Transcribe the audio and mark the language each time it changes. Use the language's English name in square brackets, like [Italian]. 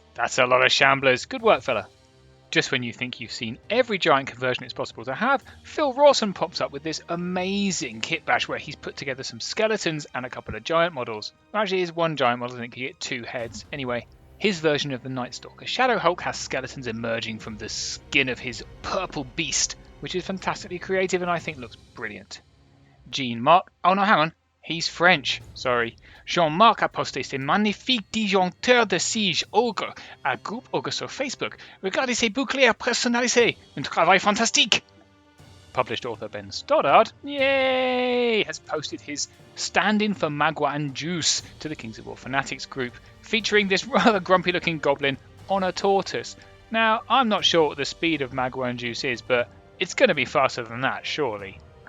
[English] That's a lot of shamblers. Good work, fella. Just when you think you've seen every giant conversion it's possible to have, Phil Rawson pops up with this amazing kit bash where he's put together some skeletons and a couple of giant models. Actually, it's one giant model, I think you get 2 heads. Anyway, his version of the Night Stalker Shadow Hulk has skeletons emerging from the skin of his purple beast, which is fantastically creative and I think looks brilliant. Jean-Marc, oh no, hang on, he's French, sorry. [French] Jean-Marc a posté ces magnifiques disjoncteurs de siege ogre à groupe ogre sur Facebook. Regardez ces boucliers personnalisés, un travail fantastique. [English] Published author Ben Stoddard, yay, has posted his stand-in for Magua and Juice to the Kings of War Fanatics group, featuring this rather grumpy-looking goblin on a tortoise. Now, I'm not sure what the speed of Magua and Juice is, but it's going to be faster than that, surely.